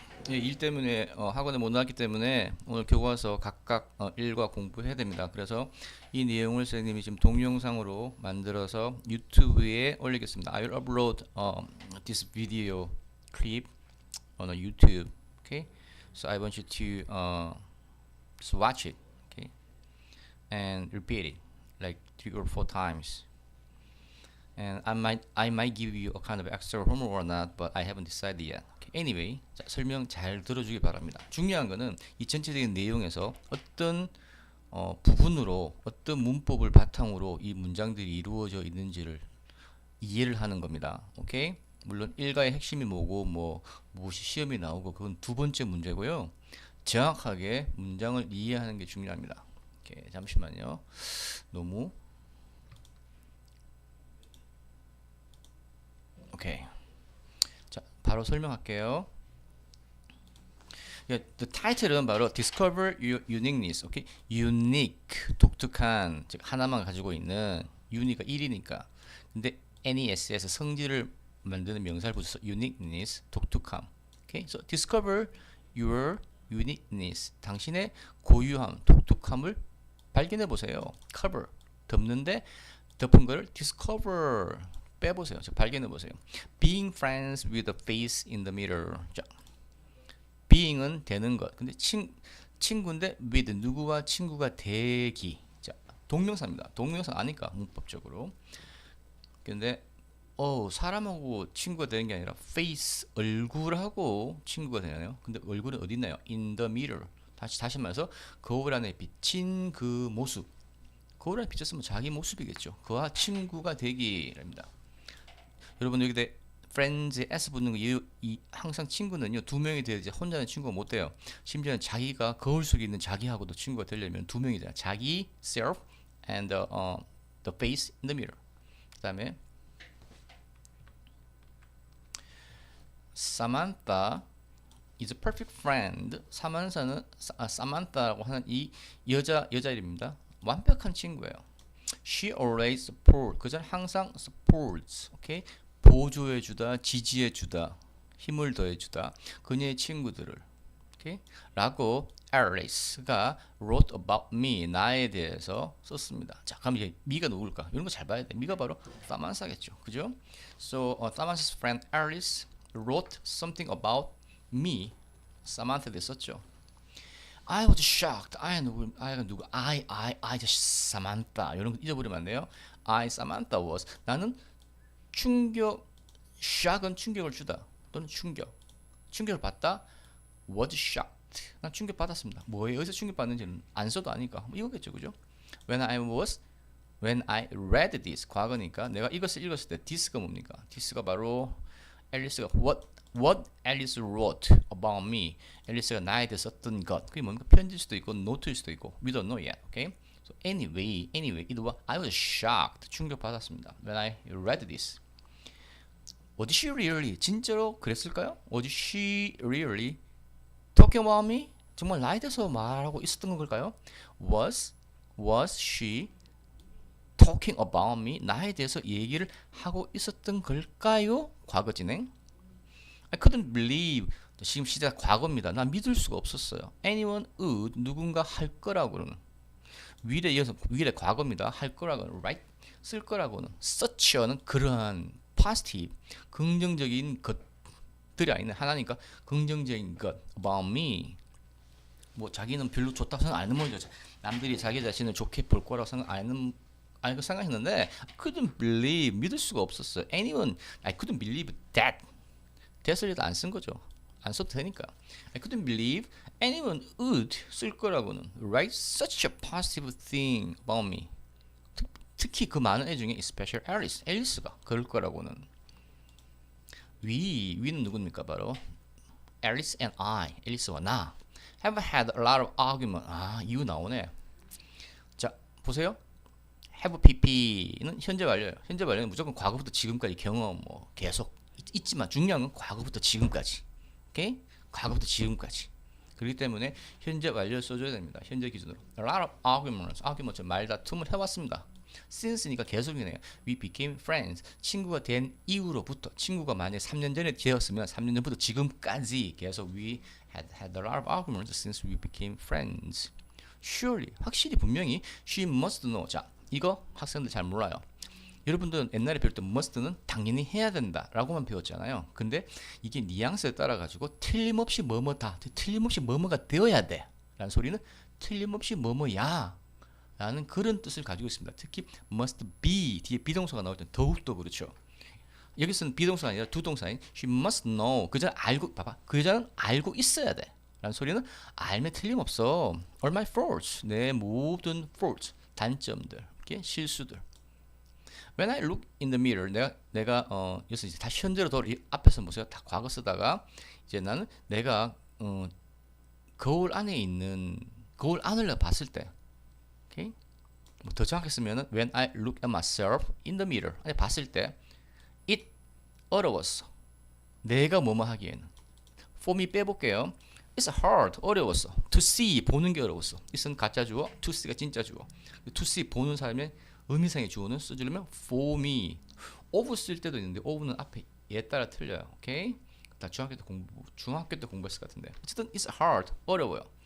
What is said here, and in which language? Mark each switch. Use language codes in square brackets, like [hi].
[ko] 예, 일 때문에 학원에 못 나왔기 때문에 오늘 교과서 각각 일과 공부해야 됩니다. 그래서 이 내용을 선생님이 지금 동영상으로 만들어서 유튜브에 올리겠습니다. [en] I will upload this video clip on YouTube. Okay, so I want you to just watch it. Okay, and repeat it like 3 or 4 times. And I might give you a kind of extra homework or not, but I haven't decided yet. Okay. Anyway, [ko] 자, 설명 잘 들어주기 바랍니다. 중요한 거는 이 전체적인 내용에서 어떤 부분으로 어떤 문법을 바탕으로 이 문장들이 이루어져 있는지를 이해를 하는 겁니다. 오케이? 물론 일가의 핵심이 뭐고 무엇이 시험이 나오고 그건 두 번째 문제고요. 정확하게 문장을 이해하는 게 중요합니다. 오케이, 잠시만요. 너무 오케이. 자, 바로 설명할게요. [en] The title [ko] 은 바로 [en] Discover Your Uniqueness. [ko] 오케이? Unique, 독특한, 즉 하나만 가지고 있는 uni가 1이니까. 근데 NES에서 성질을 만드는 명사를 붙여서 uniqueness, 독특함. 오케이? [en] So discover your uniqueness. [ko] 당신의 고유함, 독특함을 발견해 보세요. Cover, 덮는데 덮은 거를 discover 빼보세요. 즉 발견해 보세요. [en] Being friends with a face in the mirror. [ko] 자, being은 되는 것. 근데 친구인데 with 누구와 친구가 되기. 자, 동명사입니다. 동명사 아니까 문법적으로. 근데 사람하고 친구가 되는 게 아니라 face 얼굴하고 친구가 되나요? 근데 얼굴은 어디 있나요? [en] In the mirror. [ko] 다시 말해서 거울 안에 비친 그 모습. 거울 안에 비쳤으면 자기 모습이겠죠. 그와 친구가 되기랍니다. 여러분 여기 friends s 붙는 거 항상 친구는요 두 명이 돼야지 혼자는 친구가 못 돼요. 심지어는 자기가 거울 속에 있는 자기하고도 친구가 되려면 두 명이 돼요. 자기 [en] self and the face in the mirror. [ko] 그다음에 [en] Samantha is a perfect friend. [ko] 사만타라고 하는 이 여자 이름입니다. 완벽한 친구예요. [en] She always support. [ko] 그전 항상 supports. 오케이. 보조해주다, 지지해주다, 힘을 더해주다. 그녀의 친구들을. 오케이? 라고 Alice가 [en] wrote about me, [ko] 나에 대해서 썼습니다. 자, 그럼 이제 미가 누굴까? 이런 거 잘 봐야 돼. 미가 바로 사만사겠죠. 그죠? [en] So, Samantha's friend Alice wrote something about me. [ko] 사만타에 대해 썼죠. [en] I was shocked. [ko] I가 누구? [en] I just Samantha. [ko] 이런 거 잊어버리면 안 돼요. [en] I Samantha was. [ko] 나는 shock은 충격을 주다 또는 충격을 받다. [en] was shocked. [ko] 난 충격 받았습니다. 뭐에 어디서 충격 받는지는 안 써도 아니까 이거겠죠, 그죠? [en] When I read this, [ko] 과거니까 내가 이것을 읽었을 때 this가 뭡니까? this가 바로 앨리스가 [en] what Alice wrote about me. [ko] 앨리스가 나에 대해 썼던 것. 그게 뭡니까? 편지일 수도 있고 노트일 수도 있고 [en] we don't know yet. Okay? So anyway, I was shocked. [ko] 충격받았습니다. [en] When I read this. Was she really? [ko] 진짜로 그랬을까요? [en] Was she really talking about me? [ko] 정말 나에 대해서 말하고 있었던 걸까요? [en] Was she talking about me? [ko] 나에 대해서 얘기를 하고 있었던 걸까요? 과거 진행. [en] I couldn't believe. [ko] 지금 시작 과거입니다. 난 믿을 수가 없었어요. [en] Anyone would. [ko] 누군가 할 거라고는. will에 이어서 will의 과거입니다. 할 거라고는 right? 쓸 거라고는 such는 그러한 positive 긍정적인 것들이 아니네. 하나니까 긍정적인 것 about me. 뭐 자기는 별로 좋다고 생각 안 해보죠. 남들이 자기 자신을 좋게 볼 거라고 생각 안 알고 생각했는데 [en] I couldn't believe. [ko] 믿을 수가 없었어요. [en] Anyone I couldn't believe that. [ko] that을 안 쓴 거죠. 안 써도 되니까. [en] I couldn't believe anyone would [ko] 쓸 거라고는 [en] write such a positive thing about me. [ko] 특히 그 많은 애 중에 especially 앨리스가 그럴 거라고는. we는 누굽니까? 바로 [en] Alice and I, [ko] 앨리스와 나 [en] have had a lot of argument. [ko] 이유 나오네. 자, 보세요. have pp는 현재 완료예요. 현재 완료는 무조건 과거부터 지금까지 경험 계속 있지만 중요한 건 과거부터 지금까지. 오케이? 과거부터 지금까지. 그렇기 때문에 현재 완료를 써줘야 됩니다. 현재 기준으로. [en] A lot of arguments, argument [ko] 말다툼을 해왔습니다. since니까 계속이네요. [en] We became friends. [ko] 친구가 된 이후로부터 친구가 만약 3년 전에 되었으면 3년 전부터 지금까지 계속 [en] we had a lot of arguments since we became friends. Surely [ko] 확실히 분명히 [en] she must know. [ko] 자 이거 학생들 잘 몰라요. 여러분들은 옛날에 배울 때 must는 당연히 해야 된다 라고만 배웠잖아요. 근데 이게 뉘앙스에 따라 가지고 틀림없이 뭐뭐다, 틀림없이 뭐뭐가 되어야 돼 라는 소리는 틀림없이 뭐뭐야 라는 그런 뜻을 가지고 있습니다. 특히 must be 뒤에 비동사가 나올 때 더욱더 그렇죠. 여기서는 비동사가 아니라 두동사인 [en] she must know. [ko] 그 여자는 알고, 봐봐, 그 여자는 알고 있어야 돼 라는 소리는 알면 틀림없어. [en] all my faults, [ko] 내 모든 faults, 단점들, 실수들. [en] When I look in the mirror, [ko] 내가 여기서 이제 다시 현재로 돌아 앞에서 보세요. 다 과거 쓰다가 이제 나는 내가 거울 안에 있는 거울 안을 봤을 때, 오케이? 뭐 더 정확히 쓰면은 [en] When I look at myself in the mirror, [ko] 안에 봤을 때, [en] it [ko] 어려웠어. 내가 뭐뭐 하기에는. [en] For me [ko] 빼볼게요. [en] It's hard, [ko] 어려웠어. [en] To see, [ko] 보는 게 어려웠어. it은 가짜 주어, to see가 진짜 주어. [en] To see [ko] 보는 사람의 의미상의 주어는 써주려면 [en] for me. [ko] of 쓸 때도 있는데 of는 앞에 얘 따라 틀려요. 오케이? 다 중학교 때 공부했을 것 같은데. 어쨌든 [en] it's hard, [ko] 어려워요.